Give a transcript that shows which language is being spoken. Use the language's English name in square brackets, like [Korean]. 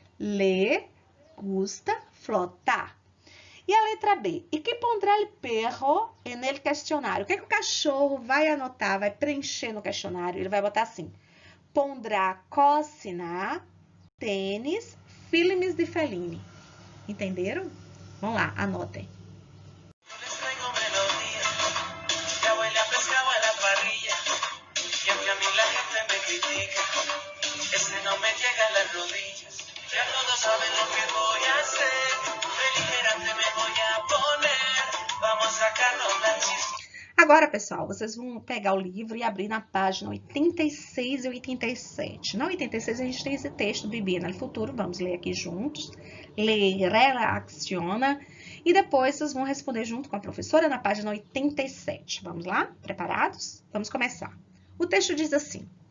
[Spanish] Le gusta flotar. [Portuguese] E a letra B? [Spanish] E que pondrá el perro en el questionário? [Portuguese] O que é que o cachorro vai anotar, vai preencher no questionário? Ele vai botar assim: [Spanish] pondrá cocinar, [Portuguese] tênis, filmes de Fellini. Entenderam? Vamos lá, anotem. [Spanish] Les traigo melodía, ya huele a pescado a la parrilla. Y aunque a mí la gente me critica, ese no me llega a las rodillas. Ya todos saben lo que voy a hacer, beligerante me voy a poner. Vamos a sacarnos la chispa. [Portuguese] Agora, pessoal, vocês vão pegar o livro e abrir na página 86 e 87. Na 86 a gente tem esse texto, Vivir no Futuro. Vamos ler aqui juntos. Ler, reacciona. E depois vocês vão responder junto com a professora na página 87. Vamos lá? Preparados? Vamos começar. O texto diz assim: